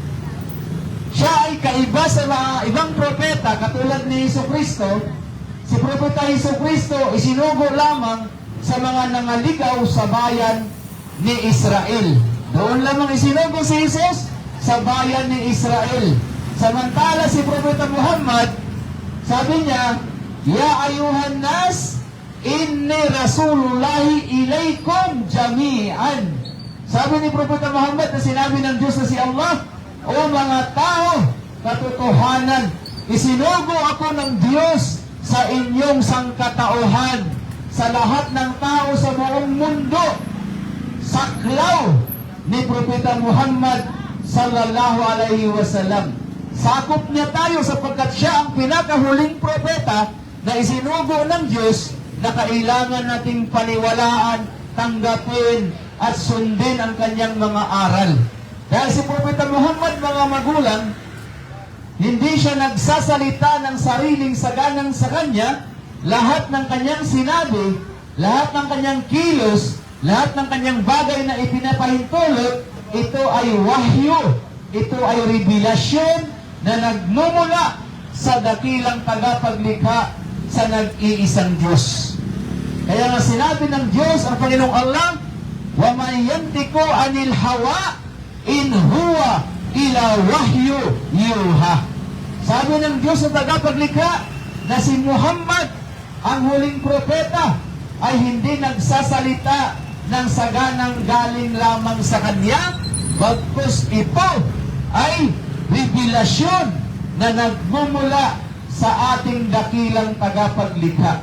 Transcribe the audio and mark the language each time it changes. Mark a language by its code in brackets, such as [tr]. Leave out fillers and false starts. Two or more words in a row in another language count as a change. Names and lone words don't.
[tl] Siya ay kaiba sa mga ibang propeta katulad ni Jesucristo. Si Propeta Jesucristo isinugo lamang sa mga nangaligaw sa bayan ni Israel. Doon lamang isinugo si Jesus sa bayan ni Israel. Samantala si Propeta Muhammad, sabi niya, [ar] يا أيها الناس إني رسول الله إليكم جميعا. [tl] Sabi ni Propeta Muhammad na sinabi ng Diyos na si Allah, O mga tao, katotohanan, isinugo ako ng Diyos sa inyong sangkatauhan, sa lahat ng tao sa buong mundo. Saklaw ni Propeta Muhammad [ar] صلى الله عليه وسلم. [tl] Sakop niya tayo sapagkat siya ang pinakahuling propeta na isinugo ng Diyos na kailangan nating paniwalaan, tanggapin, at sundin ang kanyang mga aral. Dahil si Propeta Muhammad, mga magulang, hindi siya nagsasalita ng sariling saganang sa kanya. Lahat ng kanyang sinabi, lahat ng kanyang kilos, lahat ng kanyang bagay na ipinapahintulot, ito ay wahyu, ito ay revelasyon na nagmumula sa dakilang tagapaglikha sa nag-iisang Diyos. Kaya nga sinabi ng Diyos, ang Panginoong Allah, [ar] وَمَنْ يَنْتِكُ عَنِ الْهَوَىٰ إِنْ هُوَ إِلَى وَحْيُ يُوحَىٰ. [tl] Sabi ng Diyos sa tagapaglikha na si Muhammad, ang huling propeta, ay hindi nagsasalita ng saganang galing lamang sa kanya, bagkus ito ay revelasyon na nagmumula sa ating dakilang tagapaglikha.